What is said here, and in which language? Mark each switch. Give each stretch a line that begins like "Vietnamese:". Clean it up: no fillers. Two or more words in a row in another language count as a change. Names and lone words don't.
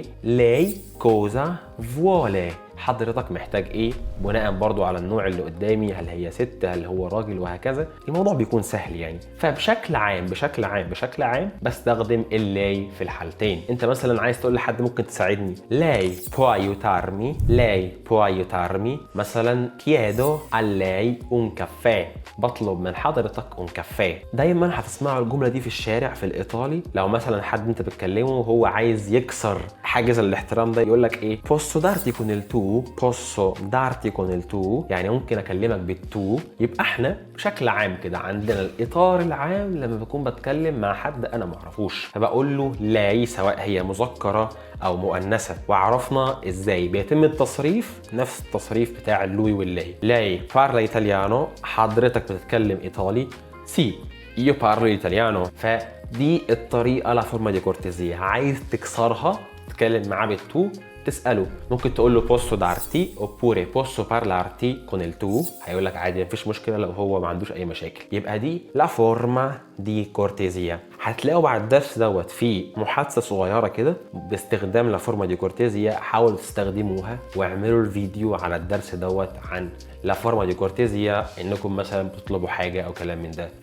Italian: Lei cosa vuole.
Arabic: حضرتك محتاج ايه؟ بناء برضو على النوع اللي قدامي، هل هي ست، هل هو راجل، وهكذا. الموضوع بيكون سهل يعني. فبشكل عام بستخدم اللاي في الحالتين. انت مثلا عايز تقول لحد ممكن تساعدني،
Italian: Lei può aiutarmi. مثلا chiedo a lei un caffè.
Arabic: بطلب من حضرتك
Italian: un caffè.
Arabic: دايما هتسمعوا الجمله دي في الشارع في الايطالي. لو مثلا حد انت بتكلمه وهو عايز يكسر حاجز الاحترام ده، يقول لك ايه؟
Italian: posso darti con il tu.
Arabic: يعني ممكن اكلمك بالتو. يبقى احنا بشكل عام كده عندنا الاطار العام لما بكون بتكلم مع حد انا ما اعرفوش، فبقول له لاي سواء هي مذكره او مؤنثه. وعرفنا ازاي بيتم التصريف، نفس التصريف بتاع اللوي واللاي.
Italian: لاي parla italiano،
Arabic: حضرتك بتتكلم ايطالي.
Italian: سي io parlo italiano.
Arabic: فدي الطريقه
Italian: la forma di cortesia.
Arabic: عايز تكسرها تتكلم معاه بالتو، تساله ممكن تقول له
Italian: posso darti oppure posso parlarti con il tu.
Arabic: هيقول لك عادي مفيش مشكله لو هو ما عندوش اي مشاكل. يبقى دي
Italian: la forma di cortesia.
Arabic: هتلاقوا بعد الدرس دوت في محادثه صغيره كده باستخدام
Italian: la forma di cortesia.
Arabic: حاولوا تستخدموها واعملوا الفيديو على الدرس دوت عن
Italian: la forma di cortesia,
Arabic: انكم مثلا بتطلبوا حاجه او كلام من ده.